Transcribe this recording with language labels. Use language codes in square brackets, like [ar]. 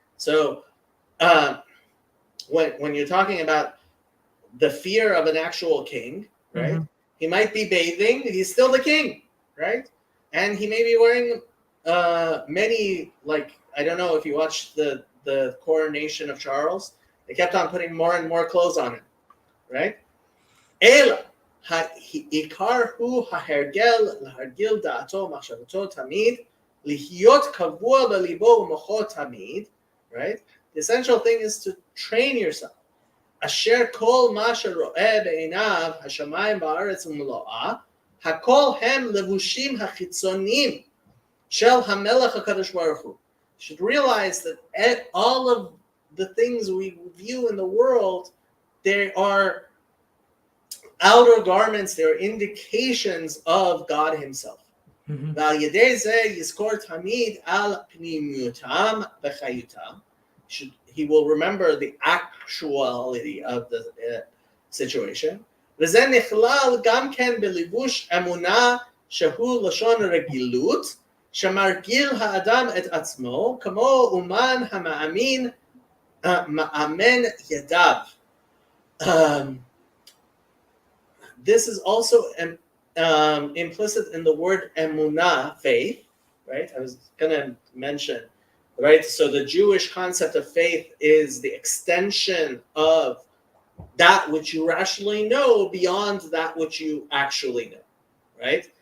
[en] So when you're talking about the fear of an actual king, right? He might be bathing. He's still the king, right? And he may be wearing many, like, I don't know if you watched the coronation of Charles. They kept on putting more and more clothes on him, right? Ela [he] העיקר הוא להרגיל דעתו ומחשבתו תמיד, להיות קבוע בליבו ומוחו תמיד, [en] right? The essential thing is to train yourself. [he] אשר כל מה שרואה בעיניו השמיים והארץ ומלואה, הכל הם לבושים החיצוניים של המלך הקדוש ברוך הוא. [en] You should realize that all of the things we view in the world, they are outer garments, they are indications of God himself. [he] ועל ידי זה יזכור תמיד על פנימיותם וחיותם. [en] He will remember the actuality of the situation. [he] וזה נכלל גם כן בלבוש אמונה שהוא לשון רגילות, שמרגיל האדם את עצמו, כמו אומן המאמין מאמן ידיו. [en] This is also implicit in the word emunah, faith, right? I was going to mention, right? So the Jewish concept of faith is the extension of that which you rationally know beyond that which you actually know, right?